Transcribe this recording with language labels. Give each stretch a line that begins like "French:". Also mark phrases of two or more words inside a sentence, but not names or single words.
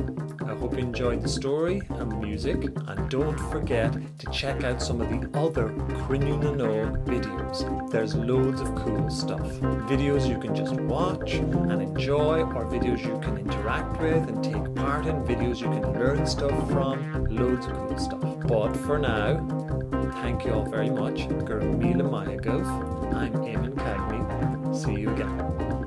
English: I hope you enjoyed the story and the music, and don't forget to check out some of the other Cruinniú videos. There's loads of cool stuff. Videos you can just watch and enjoy, or videos you can interact with and take part in, videos you can learn stuff from, loads of cool stuff. But for now, thank you all very much.
Irish: Gur míle maith agah.
English: I'm Éamonn Cagney. See you again.